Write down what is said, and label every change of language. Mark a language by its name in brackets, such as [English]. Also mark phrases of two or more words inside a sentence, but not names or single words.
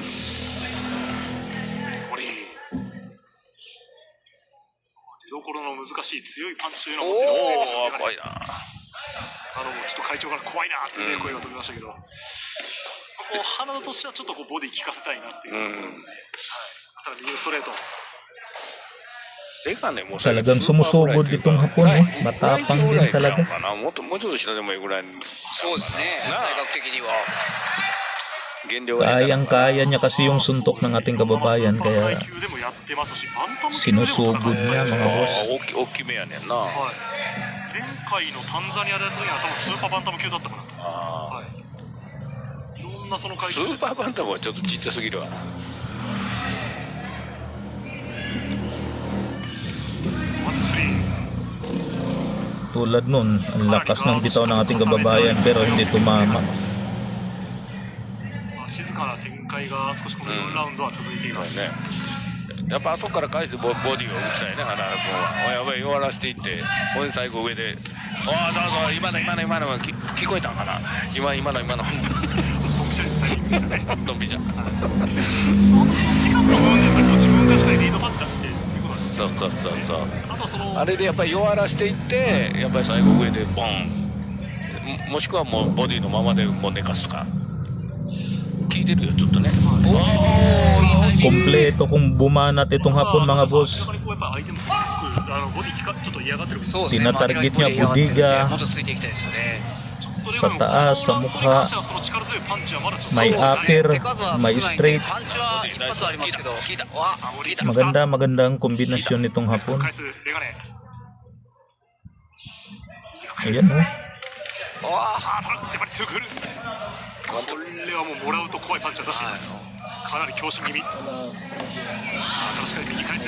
[Japanese] これ出どころの難しい強いパンチというのを持っていますね。おお、怖いな。ちょっと会長から怖いなという、ね声が飛びましたけど、こう花田としてはちょっとこうボディ効かせたいなっていうところで、はい、 ただ右のストレート。レガネも [Filipino] Talagang sumusugod itong Hapon, oh. Matapang din talaga. [Japanese] もうちょっと下でもいいぐらい。そうですね、体格的には。 [Filipino] Kayang-kaya niya kasi yung suntok ng ating kababayan, [Japanese] スーパー [Filipino] kaya [Japanese] 階級でもやってますし、バンタム級でも戦って [Filipino] sinusugod niya mga boss. [Japanese] 大きめやねんな。はい。前回のタンザニアでやった時は多分スーパーバンタム級だったかな。はい。いろんなその階級で。スーパーバンタムはちょっとちっちゃすぎるわ。ワンツースリー。 [Filipino] Tulad nun, ang lakas ng bitaw ng ating kababayan pero hindi tumama. [Japanese] さあ静かな展開が少しこの4ラウンドは続いています。ね。やっぱあそこから返してボディを打ちたいね、花原君は。やばい、弱らせていって、ほんで最後上で、ああ、だから今の聞こえたんかな、今の。ドンピシャですタイミングでしたね。ドンピシャ。セカンドの部分でやっぱり自分がしっかりリードパンチ出してっていうことなんです。そう。あとはそのあれでやっぱり弱らせていって、やっぱり最後上でボン。もしくはもうボディのままでもう寝かすか。聞いてるよ、ちょっとね。 [Filipino] Kompleto kung bumanat itong Hapon mga boss. [Japanese] 明らかにこうやっぱ相手もボディちょっと嫌がってる。そうですね、 [Filipino] Tinatarget niya budiga [Japanese] もっとついていきたいですよね。 [Filipino] sa taas, sa mukha. May upper, may straight. [Japanese] パンチは一発はありますけど、効いた。わ、効いた。 [Filipino] Magandang kombinasyon nitong Hapon. [Japanese] 返すレガネ。 [Filipino] Ayan, oh. [Japanese] わあ、ただやっぱり強く振る。これはもうもらうと怖いパンチを出しています。かなり強心気味。しっかり右返す。